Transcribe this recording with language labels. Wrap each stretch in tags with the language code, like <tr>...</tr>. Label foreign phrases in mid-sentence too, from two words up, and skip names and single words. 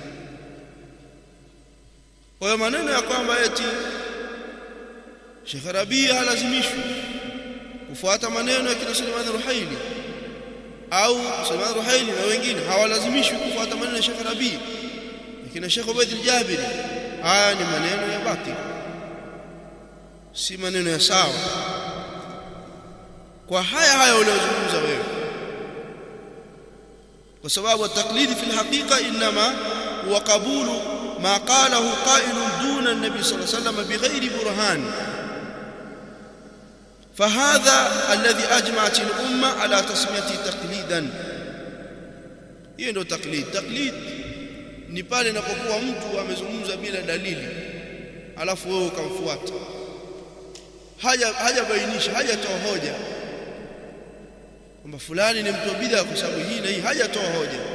<sw>Kwa hiyo maneno ya kwamba eti Sheikh Rabi halazimishwi kufuata maneno ya kina Suleiman Ruhaili au Suleiman Ruhaili na wengine hawalazimishwi kufuata maneno ya Sheikh Rabi, lakini Sheikh Ubayd al-Jabiri, haya ni maneno ya batil, si maneno ya sawa. Kwa haya uliozungumza wewe, kwa sababu</sw> <ar>التقليد في الحقيقة إنما هو قبول ما قاله قائل دون النبي صلى الله عليه وسلم بغير برهان, فهذا الذي أجمعت الأمة على تسميته تقليدا.</ar> <sw>hiyo ndio taklid. Taklid ni pale inapokuwa mtu amezungumza bila dalili alafu wewe ukamfuata, hajabainisha, hajatoa hoja kwamba fulani ni mtu bid'a kwa sababu hii na hii, hajatoa hoja.</sw>